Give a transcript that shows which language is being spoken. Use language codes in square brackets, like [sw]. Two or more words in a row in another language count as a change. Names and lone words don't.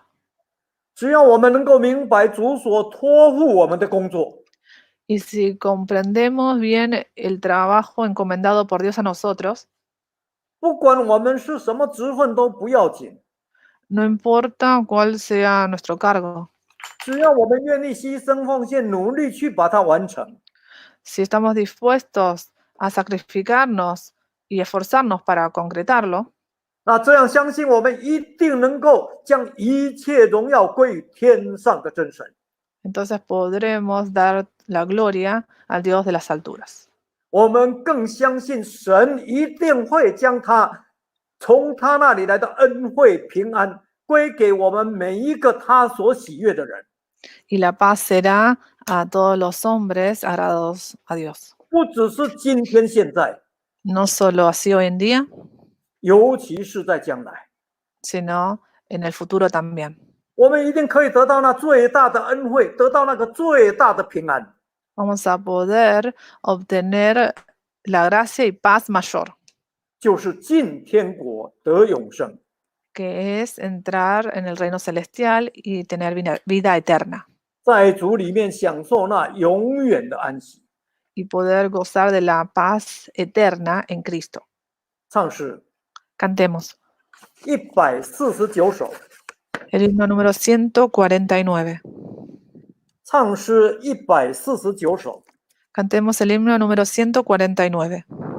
[zh] 只要我们能够明白主所托付我们的工作， [es] y si comprendemos bien el trabajo encomendado por Dios a nosotros, [zh] 不管我们是什么职分都不要紧， [es] no importa cuál sea nuestro cargo, [zh] 只要我们愿意牺牲奉献，努力去把它完成， [es] si estamos dispuestos a sacrificarnos y esforzarnos para concretarlo, [zh] 那这样相信我们一定能够将一切荣耀归于天上的真神。 [es] entonces podremos dar la gloria al Dios de las alturas. [zh] 我们更相信神一定会将他从他那里来的恩惠平安归给我们每一个他所喜悦的人， [es] Y la paz será a todos los hombres agradados a Dios. [zh] 不只是今天现在， [es] No solo así hoy en día, [zh] 尤其是在将来， [es] sino en el futuro también. [zh] 我们一定可以得到那最大的恩惠，得到那个最大的平安。 [es] Vamos a poder obtener la gracia y paz mayor, [zh] 就是进天国得永生。 [es] que es entrar en el reino celestial y tener vida eterna, [zh] 在主里面享受那永远的安息。 [es] y poder gozar de la paz eterna en Cristo. [zh] 唱诗 [es] Cantemos [zh] 149首， [es] el himno número 149. [zh] 唱诗149首。 [es] Cantemos el himno número 149.